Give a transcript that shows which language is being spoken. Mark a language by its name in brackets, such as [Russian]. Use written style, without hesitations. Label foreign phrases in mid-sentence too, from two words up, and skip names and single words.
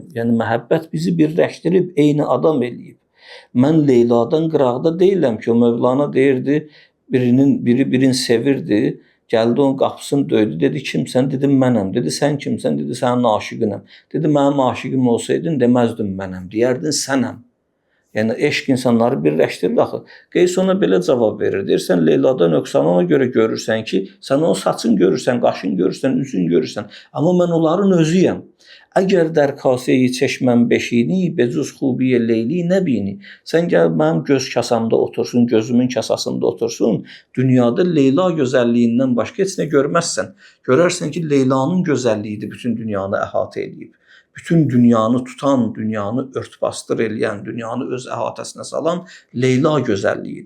[Azerbaijani] Yəni məhəbbət bizi birləşdirib, eyni adam eləyib. Mən Leyladan qıraqda deyiləm ki, o Mövlana deyirdi, birini sevirdi, gəldi onun qapısını döydü, dedi kimsən, dedim mənəm, dedi sən kimsən, dedi sənin aşiqinəm, dedi mənim aşiqim olsaydın deməzdin mənəm, deyərdin sənəm. Yəni eşq insanları birləşdirir axı. Qeys ona belə cavab verir, deyir sən Leylada nöqsanı ona görə görürsən ki, sən onun saçını görürsən, qaşını görürsən, üzünü görürsən, amma mən onların özüyəm. [Persian] Əgər در کاسه چشمم نشینی بجز خوبی لیلی نبینی. [Azerbaijani] Sən gəl mənim göz kasamda otursun, gözümün kasasında otursun, dünyada Leyla gözəlliyindən başqa heç nə görməzsən. Görərsən ki, Leylanın gözəlliyidir bütün dünyanı əhatə edib. Bütün dünyanı tutan, dünyanı örtbasdır eləyən, dünyanı öz əhatəsinə salan Leyla gözəlliyidir.